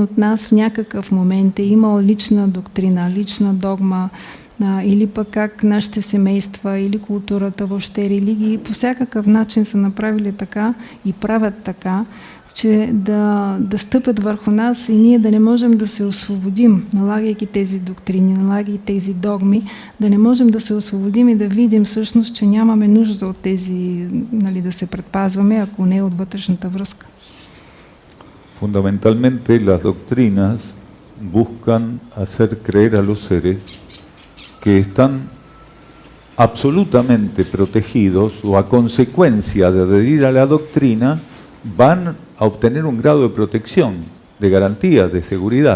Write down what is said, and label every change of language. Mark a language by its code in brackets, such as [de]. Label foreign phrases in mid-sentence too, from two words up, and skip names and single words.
[bg] от нас в някакъв момент е имал лична доктрина, лична догма, или пък как нашите семейства или културата, въобще религии по всякакъв начин са направили така и правят така, че да стъпят върху нас и ние да не можем да се освободим, налагайки тези доктрини, налагайки тези догми, да не можем да се освободим и да видим всъщност, че нямаме нужда от тези, нали, да се предпазваме, ако не от вътрешната връзка. [es] Fundamentalmente las doctrinas buscan hacer creer a los seres que están absolutamente protegidos o a consecuencia de adherir a la doctrina van a obtener un grado de protección, de garantía, de seguridad.